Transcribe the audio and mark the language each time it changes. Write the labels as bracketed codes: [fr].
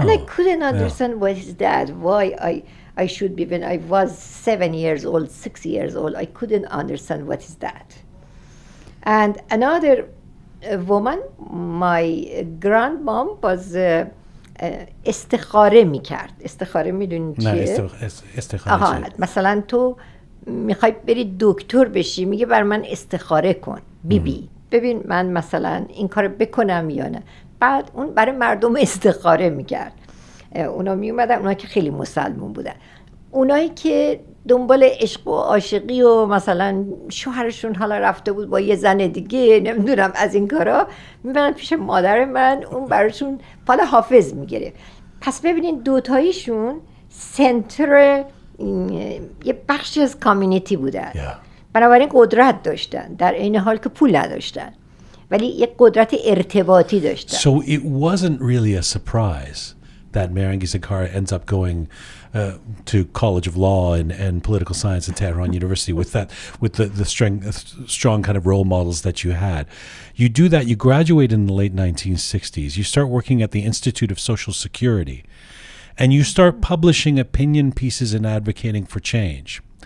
[en] And I couldn't understand what is that, why I should be. When I was 7 years old, 6 years old, I couldn't understand what is that. And another woman, my grandmom was [fa] استخاره میکرد. استخاره میدونی نه چیه؟ استخاره آها، چیه؟ مثلا تو میخوای بری دکتر بشی، میگه بر من استخاره کن بیبی، ببین من مثلا این کار بکنم یا نه. بعد اون برای مردم استخاره میکرد. اونا میومدن، اونا که خیلی مسلمون بودن، اونایی که دنبال عشق و عاشقی و مثلا شوهرشون حالا رفته بود با یه زن دیگه، نمیدونم از این کارا، میبرن پیش مادر من، اون براشون فال حافظ میگیره. پس ببینین دوتاییشون سنتر یه بخشی از کامیونیتی بودن. بنابراین قدرت داشتن در این حال که پول نداشتن، ولی یک قدرت ارتباطی داشتن. [en] So it wasn't really a surprise that Mehrangiz Kar ends up going to College of Law and Political Science at Tehran University with the strong kind of role models that you had. You do that, you graduate in the late 1960s, you start working at the Institute of Social Security, and you start publishing opinion pieces and advocating for change.